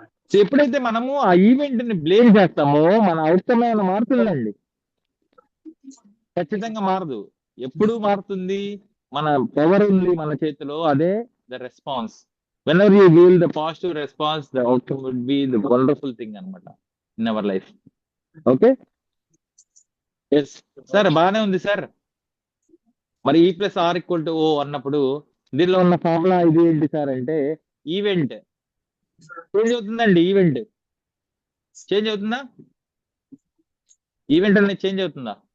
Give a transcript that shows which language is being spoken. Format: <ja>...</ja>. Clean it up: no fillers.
<te>So ఎప్పుడైతే మనము ఆ ఈవెంట్ ని బ్లేమ్ చేస్తామో మన అవుట్కమ్ ఏమైనా మారుతుందండి? ఖచ్చితంగా మారదు. ఎప్పుడు మారుతుంది? మన పవర్ ఉంది మన చేతిలో, అదే the response.</te> <en>whenever you feel the positive response, the outcome would be the wonderful thing</en> <te>అనమాట</te> <en>in our life.</en> <te>Okay, yes sir, బాగానే ఉంది సార్. మరి E+R=O అన్నప్పుడు దీనిలో ఉన్న ఫార్ములా ఇది ఏంటి సార్ అంటే, ఈవెంట్ చేంజ్ అవుతుందండి. ఈవెంట్ చేంజ్ అవుతుందా? ఈవెంట్ అనేది చేంజ్ అవుతుందా?</te>